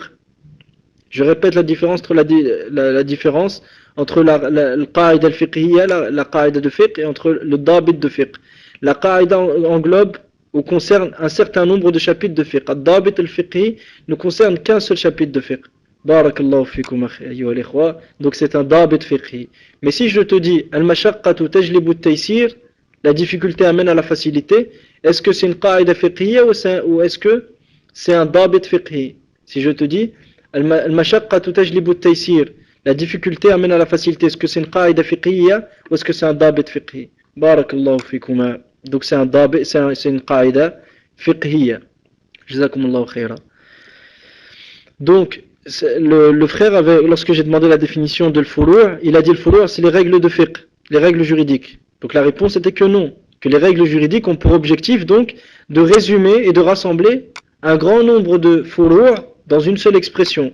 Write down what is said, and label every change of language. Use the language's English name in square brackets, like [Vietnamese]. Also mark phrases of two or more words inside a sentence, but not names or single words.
[French] Je répète la différence entre la différence entre la [Arabic] قاعدة فقهية, [French] la qa'ida de fiqh, et entre le dabit de fiqh. La qa'ida englobe ou concerne un certain nombre de chapitres de fiqh. [Arabic] الضابط الفقهي [French] ne concerne qu'un seul chapitre de fiqh. [Arabic] بارك الله فيكم أيها الإخوة. [French] Donc c'est un [Arabic] ضابط فقهي. [French] Mais si je te dis [Arabic] المشقة تجلب التيسير, [French] la difficulté amène à la facilité, est-ce que c'est une [Arabic] قاعدة فقهية [French] ou est-ce que c'est un [Arabic] ضابط فقهي? [French] Si je te dis [Arabic] المشقة تجلب التيسير, [French] la difficulté amène à la facilité, est-ce que c'est une [Arabic] قاعدة فقهية [French] ou est-ce que c'est un [Arabic] ضابط فقهي? بارك الله فيكم. [French] Donc c'est une [Arabic] قاعدة فقهية. جزاكم الله خيرا. [French] Donc le frère avait, lorsque j'ai demandé la définition de l'furu', il a dit l'furu' c'est les règles de fiqh, les règles juridiques. Donc la réponse était que non, que les règles juridiques ont pour objectif donc de résumer et de rassembler un grand nombre de furu' dans une seule expression.